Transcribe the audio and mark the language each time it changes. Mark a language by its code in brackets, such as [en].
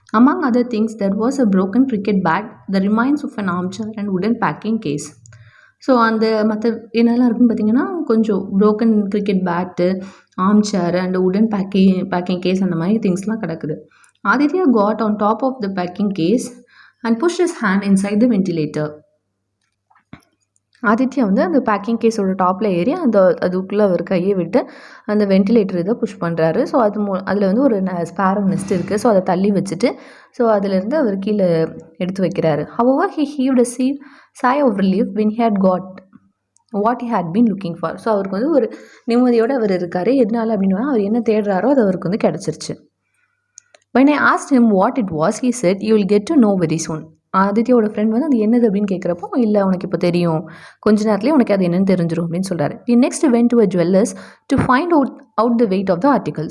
[en] Among other things there was a broken cricket bat, the remains of an armchair and wooden packing case. [ta] So அந்த மற்ற என்னெல்லாம் இருக்குன்னு பார்த்தீங்கன்னா கொஞ்சம் broken cricket bat, arm chair and உடன் packing case அந்த மாதிரி திங்ஸ்லாம் கிடக்குது. [en] Aditya got on top of the packing case and push his hand inside the ventilator. [ta] Aditya வந்து அந்த பேக்கிங் கேஸோட டாப்பில் ஏறி அதுக்குள்ளே அவர் கையை விட்டு அந்த வென்டிலேட்டர் இதை புஷ் பண்ணுறாரு. ஸோ அதில் வந்து ஒரு ஸ்பேரோ நெஸ்ட் இருக்குது. ஸோ அதை தள்ளி வச்சுட்டு ஸோ அதிலேருந்து அவர் கீழே எடுத்து வைக்கிறாரு. [en] However, he heaved a sigh of relief when he had got what he had been looking for. [ta] So அவருக்கு வந்து ஒரு நிம்மதியோடு அவர் இருக்கார். எதனால அப்படின்னா அவர் என்ன தேடுறாரோ அது அவருக்கு வந்து கிடச்சிருச்சு. [en] When I asked him what it was, he said, "You will get to know very soon." [ta] ஆதித்யாவோட friend வந்து அது என்னது அப்படின்னு கேட்குறப்போ, இல்லை உனக்கு இப்போ தெரியும், கொஞ்ச நேரத்துலேயே உனக்கு அது என்னன்னு தெரிஞ்சிடும் அப்படின்னு சொல்கிறாரு. [en] We next went to a jeweler's to find out the weight of the article.